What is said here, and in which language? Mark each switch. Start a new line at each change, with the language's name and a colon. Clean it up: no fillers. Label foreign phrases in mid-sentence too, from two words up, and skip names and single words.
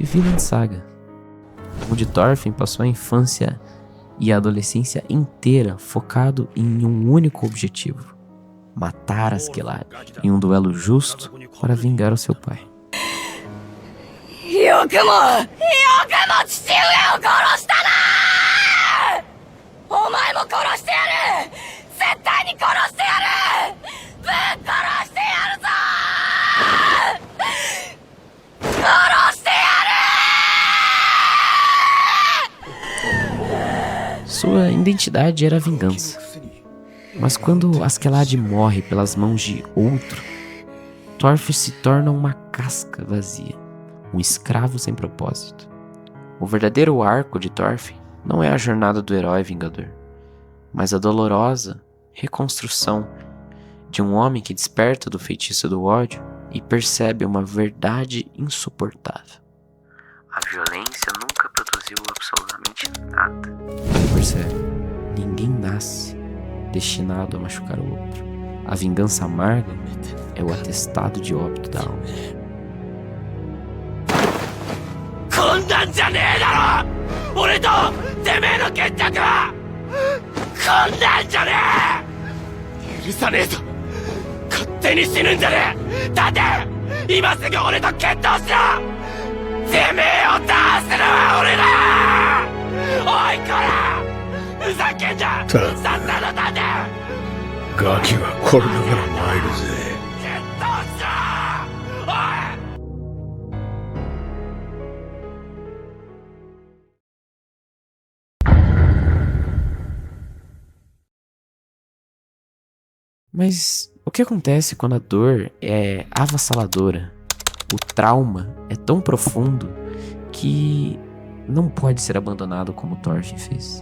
Portuguese: Vinland Saga, onde Thorfinn passou a infância e a adolescência inteira focado em um único objetivo: matar Askeladd em um duelo justo para vingar o seu pai.
Japanese: よくも父上を殺したな！お前も殺してやる！絶対に殺してやる！ぶっ殺してやるぞ！殺してやる！
Portuguese: Sua identidade era a vingança. Mas quando Askeladd morre pelas mãos de outro, Thorfinn se torna uma casca vazia, um escravo sem propósito. O verdadeiro arco de Thorfinn não é a jornada do herói vingador, mas a dolorosa reconstrução de um homem que desperta do feitiço do ódio e percebe uma verdade insuportável. A violência nunca produziu absolutamente nada. Ele percebe: ninguém nasce destinado a machucar o outro. A vingança amarga é o atestado de óbito da alma.
Japanese: こんなんじゃねえだろ！俺とてめえの決着は！こんなんじゃねえ！許さねえぞ！勝手に死ぬんじゃねえ！だって今すぐ俺と決闘しろ！てめえを倒すのは俺だ！おいこら！ふざけんじゃ！さっさと立て！ガキはこれだから参るぜ。決闘しろ！おい！
Portuguese: Mas o que acontece quando a dor é avassaladora? O trauma é tão profundo que não pode ser abandonado como Thorfinn fez.